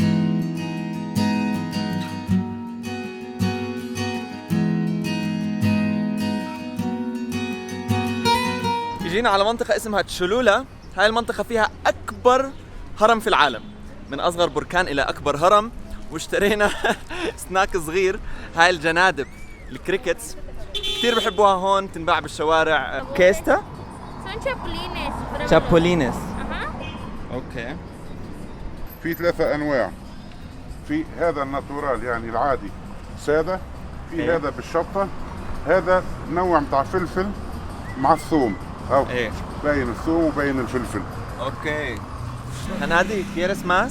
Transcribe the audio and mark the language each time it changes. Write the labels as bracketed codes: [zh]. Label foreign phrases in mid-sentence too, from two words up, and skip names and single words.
[ar] جينا على منطقة اسمها تشولولا. هاي المنطقة فيها أكبر هرم في العالم، من أصغر بركان إلى أكبر هرم. واشترينا سناك صغير، هاي الجنادب الكريكتس كتير بحبوها هون، تنباع بالشوارع. [es] كيستا؟ Son chapulines. pero- [ar] شابولينس. Ajá. اوكي. في 3 أنواع. في هذا الناتورال يعني العادي سادة، في إيه. هذا بالشطة، هذا نوع متاع فلفل مع الثوم. أو إيه. باين الثوم وباين الفلفل. [es] اوكي. هنادي quieres más?